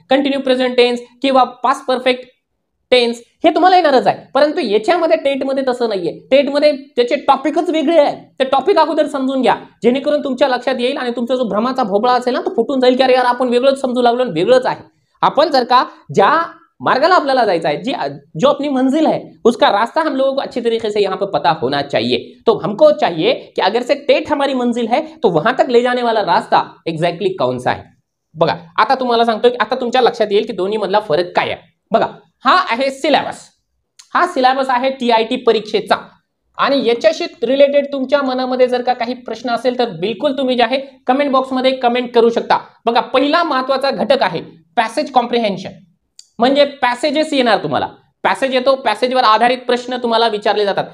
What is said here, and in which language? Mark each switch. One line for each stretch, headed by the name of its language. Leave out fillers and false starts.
Marathi: Continue present tense किंवा past perfect tense हे तुम्हाला येणारच आहे. परंतु याच्यामध्ये टेटमध्ये तसं नाहीये. टेटमध्ये त्याचे टॉपिकच वेगळे आहेत. ते टॉपिक अगोदर समजून घ्या, जेणेकरून तुमच्या लक्षात येईल आणि तुमचा जो भ्रमाचा भोबळा असेल ना तो फुटून जाईल की अरे यार आपण वेगळंच समजू लागलो, वेगळंच आहे. आपण जर का ज्या मार्गाला आपल्याला जायचा
Hindi: है, जो अपनी मंजिल है, उसका रास्ता हम लोगों को अच्छी तरीके से यहाँ पे पता होना चाहिए. तो हमको चाहिए कि अगर से टेट हमारी मंजिल है तो वहां तक ले जाने वाला रास्ता एग्जैक्टली कौन सा है.
Marathi: बघा आता तुम्हाला सांगतो की आता तुमच्या लक्षात येईल की दोन्ही मधला फरक काय आहे. बघा हा आहे सिलेबस, हा सिलेबस आहे टीआयटी परीक्षेचा. आणि याच्याशी रिलेटेड तुमच्या मनामध्ये जर का काही प्रश्न असेल तर बिलकुल तुम्ही जे आहे कमेंट बॉक्समध्ये कमेंट करू शकता. बघा पहिला महत्वाचा घटक आहे पॅसेज कॉम्प्रिहेन्शन. म्हणजे पॅसेजेस येणार तुम्हाला, पॅसेज येतो, पॅसेजवर आधारित प्रश्न तुम्हाला विचारले जातात.